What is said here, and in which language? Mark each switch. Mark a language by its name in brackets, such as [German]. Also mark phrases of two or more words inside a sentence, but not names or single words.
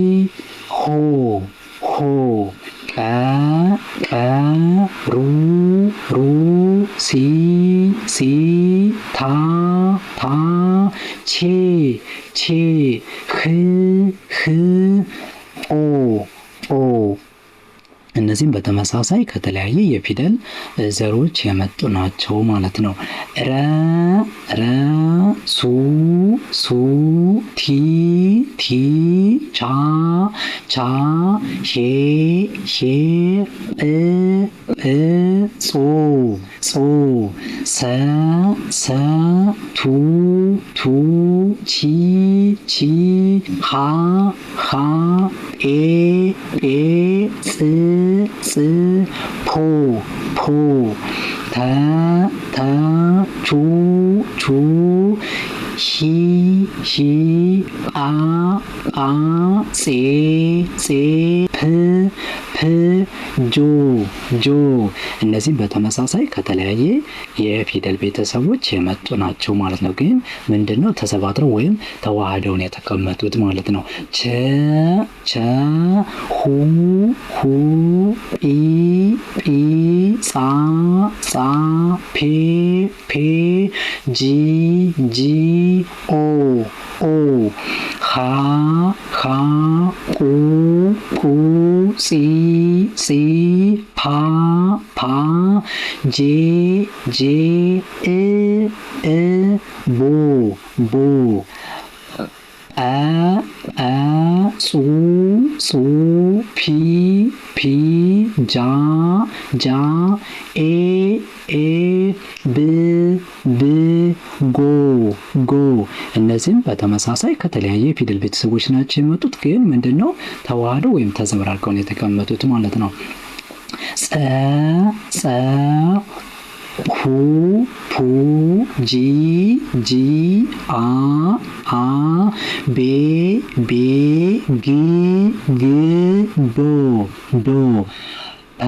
[Amharic] ሆ ቀ ሩ ሲ ታ ቼ ህ ኦ እነዚህም በተመሳሳይ ከተለያየ የፊደል ዘሮች የመጡ ናቸው ማለት ነው። ረ ረ ሱ ሱ ቲ ቲ ቻ ቻ ሼ ሼ ጵ ጵ ጾ ጾ ሰ ሰ ቱ ቱ ቺ ቺ ሃ ሃ ጴ ጴ ጽ ጽ ፖ ፖ ተ ተ ቹ ቹ ሂ ሂ ጳ ጳ ፄ ፄ ፕ ፕ ጆ ጆ እነዚህም በተመሳሳይ ከተለያየ የፊደል ቤተሰቦች የመጡ ናቸው ማለት ነው። ግን ምንድነው ተሰባጥረው ወይም ተዋህደውን የተቀመጡት ማለት ነው። ቸ ቸ ሁ ሁ ጲ ጲ ጻ ጻ ፔ ፔ ጂ ጂ ኦ ኦ ሃ ሃ ቁ ቁ ጺ ጺ ፓ ፓ ጄ ጄ እ እ ቦ ቦ አ አ ጹ ጹ ፒ ፒ ጃ ጃ ኤ ኤ ብ ብ ጎ ጎ እነዚህም በተመሳሳይ ከተለያየ ፊደል ቤተሰቦች ናቸው የመጡት። ግን ምንድነው ተዋህደው ወይም ተዘበራርቀው ነው የተቀመጡት ማለት ነው። ጸ ጸ ሁ ፑ ጂ ጂ አ አ ቤ ቤ ግ ግ ቦ ቦ ፐ